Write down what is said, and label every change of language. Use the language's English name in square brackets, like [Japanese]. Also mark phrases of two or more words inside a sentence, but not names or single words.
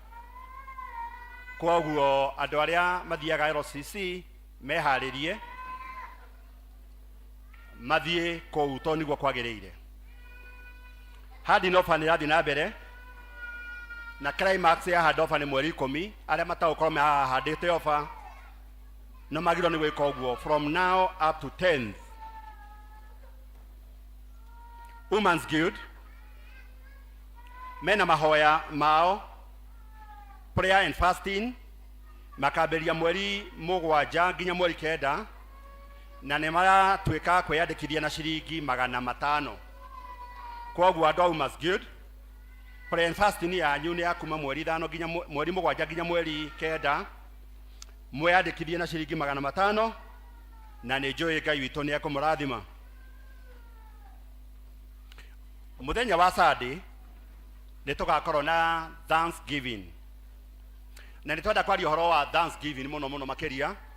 [Kikuyu] Koguo andũ arĩa mathiaga LCC meharĩrie mathiĩ kũu tondũ nĩguo kwagĩrĩire. Handover nĩ ĩrathiĩ na mbere na climax ya handover nĩ mweri 10. Arĩa matagũkorwo mehandĩte ofa no magĩrĩirwo nĩ gwĩka ũguo [English] from now up to 10th. [Kikuyu] Women's Guild mena mahoya mao [English] prayer and fasting [Kikuyu] makambĩrĩria mweri 7 nginya mweri 9, na nĩ maratuĩka kwĩyandĩkithia na ciringi 500. Koguo andũ a Women's Guild [English] prayer and fasting [Kikuyu] yanyu nĩ ya kuma mweri 5 nginya mweri 7 nginya mweri 9. Mwĩyandĩkithie na ciringi 500 na nĩ njũĩ Ngai witũ nĩ ekũmũrathima. Mũthenya wa Sunday nĩ tũgakorwo na Thanksgiving, na nĩ twenda kwaria ũhoro wa Thanksgiving mũno mũno makĩria.